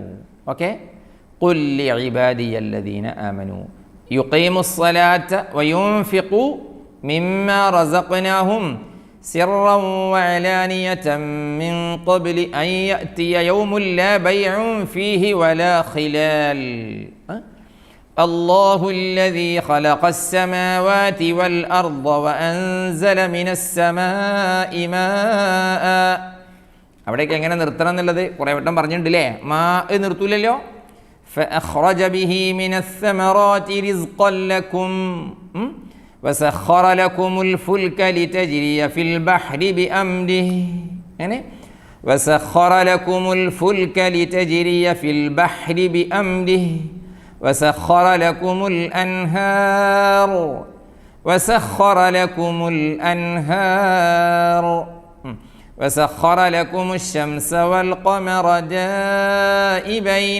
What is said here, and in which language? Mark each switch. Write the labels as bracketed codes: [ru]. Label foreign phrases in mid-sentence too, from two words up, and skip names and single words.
[ar] اوكي قل لعبادي الذين آمنوا يقيموا الصلاة وينفقوا مما رزقناهم سرا وعلانية من قبل أن يأتي يوم لا بيع فيه ولا خلال الله الذي خلق السماوات والأرض وأنزل من السماء ماء. [ml] അവിടേക്ക് എങ്ങനെ നിർത്തണം എന്നുള്ളത് കുറേ വട്ടം പറഞ്ഞിട്ടുണ്ടല്ലേ. മാ നിർത്തൂലല്ലോ. [ar] فأخرج به من الثمرات رزقا لكم وسخر لكم الفلك لتجري في البحر بأمره. يعني وسخر لكم الفلك لتجري في البحر بأمره وسخر لكم الأنهار وسخر لكم الأنهار وسخر لكم الشمس والقمر دائبين.